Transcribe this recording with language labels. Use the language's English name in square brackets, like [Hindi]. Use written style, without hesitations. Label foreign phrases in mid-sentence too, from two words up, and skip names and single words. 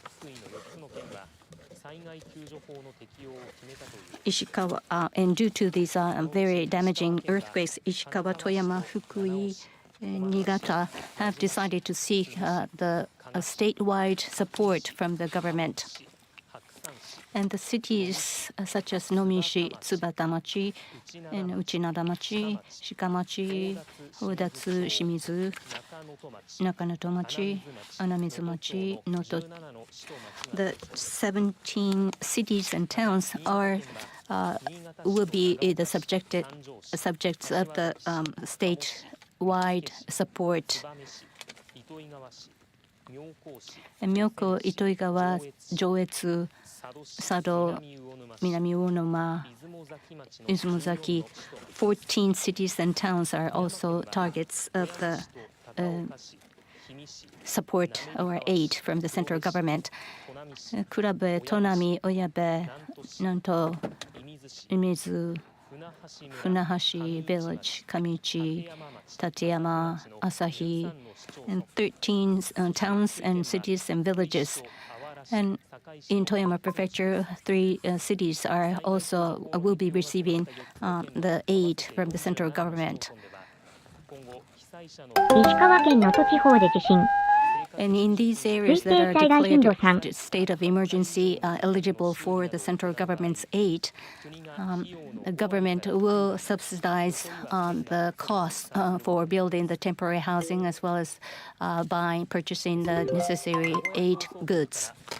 [English] And due to these very damaging earthquakes, Ishikawa, Toyama, Fukui, and Niigata have decided to seek the statewide support from the government. And the cities such as Nomishi, Tsubatamachi, and Uchinadamachi, Shikamachi, Odatsu, Shimizu, Nakanotomachi, Anamizumachi, Noto. The 17 cities and towns will be the subjects of the statewide support. And Myoko, Itoigawa, Joetsu, Sado, Minami Onoma, Izumozaki, 14 cities and towns are also targets of the support or aid from the central government. Kurabe, Tonami, Oyabe, Nanto, Imizu, Funahashi Village, Kamichi, Tateyama, Asahi, and 13 towns and cities and villages. And in Toyama Prefecture, 3 cities will be receiving the aid from the central government. And in these areas that are declared a state of emergency eligible for the central government's aid, the government will subsidize the cost for building the temporary housing as well as purchasing the necessary aid goods.